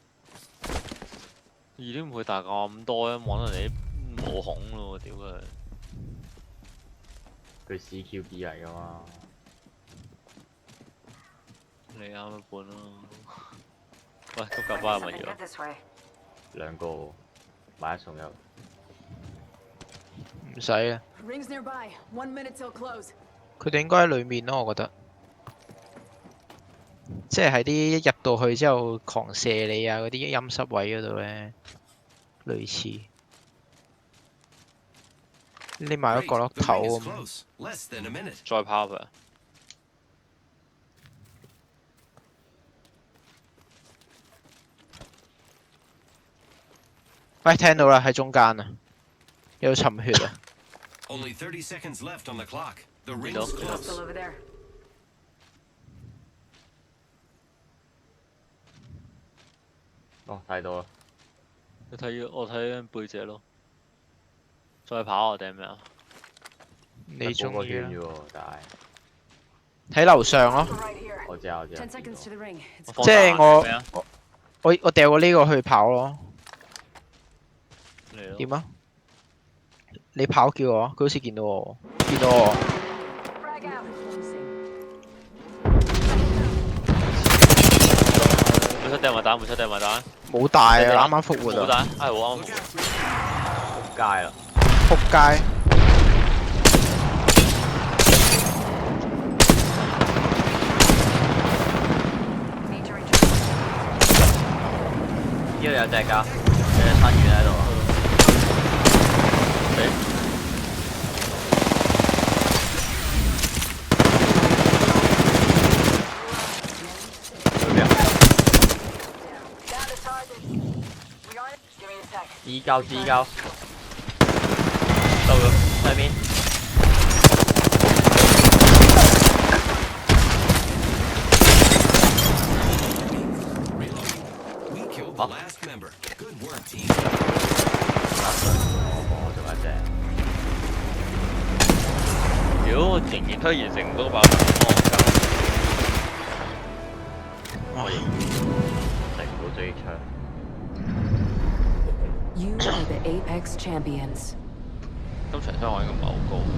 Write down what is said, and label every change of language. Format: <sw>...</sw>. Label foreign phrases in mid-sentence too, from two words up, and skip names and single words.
<yue>2.5 倍大咁多啊！望到你啲毛孔咯，屌佢！佢 CQB 嚟噶嘛？你啱一半咯。喂，急救包係咪</yue> <en>Something</en> <yue>要</yue> <en>good？ this way.</en> <yue>2 個買1送1。唔使啊，</yue> <en>Rings nearby. 1 minute till close.</en> <yue>佢哋應該喺裡面咯，我覺得。即係喺啲入到去之後狂射你啊嗰啲陰濕位嗰度咧，類似。匿埋喺</yue> <en>Great,</en> <yue>角落</yue> <en>the</en> <yue>頭</yue> <en>ring is</en> <yue>咁。</yue> <en>close. Less than a minute.</en> <yue>再跑佢。喂，聽到啦，喺中間啊，有尋血啊！</yue> <en>Only 30 seconds left on the clock. The You ring's know. close. Hostile over there.</en> <yue>哦，睇到啦。我睇緊背脊咯。再跑啊定咩啊？你中意啦個圈啫，喎，但係喺樓上咯，</yue> <en>Right here.</en> <yue>我知啊，我知啊。</yue> <en>10 seconds to the ring. It's</en> <yue>我放即係大我咩啊？我掉過呢個去跑咯。嚟咯。點啊？你跑叫我，佢好似見到我，見到我。</yue> <en>frag out. Closing.</en> <yue>每出掟埋蛋，每出掟埋蛋。冇大啊，啱啱復活啊，冇蛋，係我啱</yue> <en>Look</en> <yue>啱復</yue> <en>out,</en> <yue>活。</yue> <en>three.</en> <yue>仆街啦！仆街！</yue> <en>Need to recharge.</en> <yue>呢度有隻㗎，有隻新魚喺度啊！去邊啊？</yue> <en>Down to target. We on it? Give me a sec.</en> <yue>依交依交，到咗上面。</yue> <en>Reloading. We killed the last member. Good work, team.</en> <yue>我仲有一隻，屌，我仍然推完成嗰把方哇！食唔到追槍。</yue> <en>You are the Apex champions.</en> <yue>金場傷害應該唔係好高。</yue>